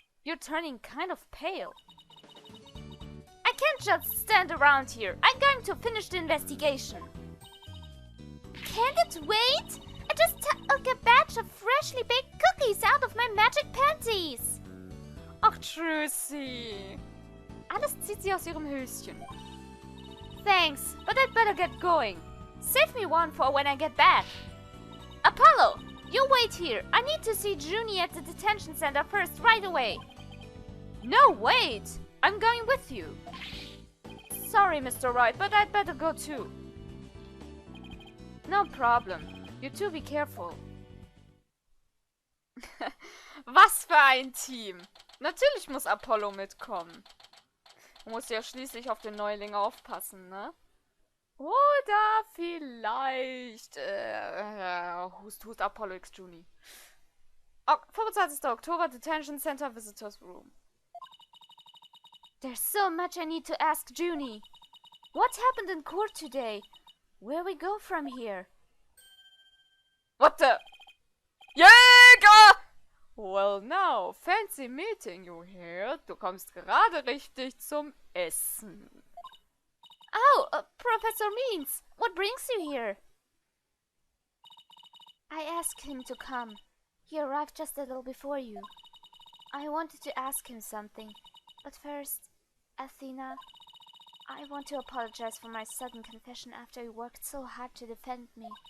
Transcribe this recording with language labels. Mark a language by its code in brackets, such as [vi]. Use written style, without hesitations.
[en] You're turning kind of pale. I can't just stand around here. I'm going to finish the investigation. Can't it wait? I just took a batch of freshly baked cookies out of my magic panties. [de] Ach, Trüssi. Alles zieht sie aus ihrem Höschen. [en] Thanks, but I'd better get going. Save me one for when I get back. Apollo, you wait here. I need to see Junie at the detention center first, right away. No, wait. I'm going with you. Sorry, Mr. Wright, but I'd better go too. No problem. You two be careful. [de] Was für ein Team. Natürlich muss Apollo mitkommen. Muss ja schließlich auf den Neuling aufpassen, ne? Oder vielleicht... Hust, Hust, Apollo X Junie. 25. [en] Oktober, Detention Center Visitors Room. There's so much I need to ask Junie. What happened in court today? Where we go from here? What the? Jäger! Well now, fancy meeting you here. [de] Du kommst gerade richtig zum Essen. [en] Oh, Professor Means, what brings you here? I asked him to come. He arrived just a little before you. I wanted to ask him something, but first, Athena, I want to apologize for my sudden confession after you worked so hard to defend me.